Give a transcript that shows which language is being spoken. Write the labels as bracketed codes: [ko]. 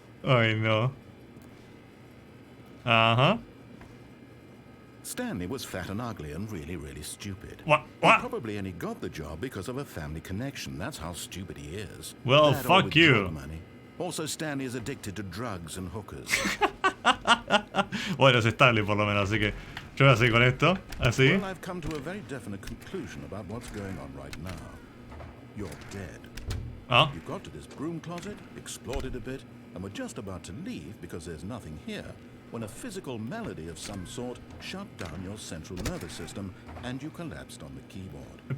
[es] Ay, no. Ajá. [en] Stanley was fat and ugly and really stupid. What? He probably only got the job because of a family connection. That's how stupid he is. Well, That or fuck with you. drug money. Also, Stanley is addicted to drugs and hookers. [es] Bueno, es Stanley por lo menos, así que yo voy a seguir con esto, así. [en] Well, I've come to a very definite conclusion about what's going on right now. You're dead. Ah, You got to this broom closet, explored it a bit, and were just about to leave because there's nothing here, when a physical malady of some sort shut down your central nervous system and you collapsed on the keyboard.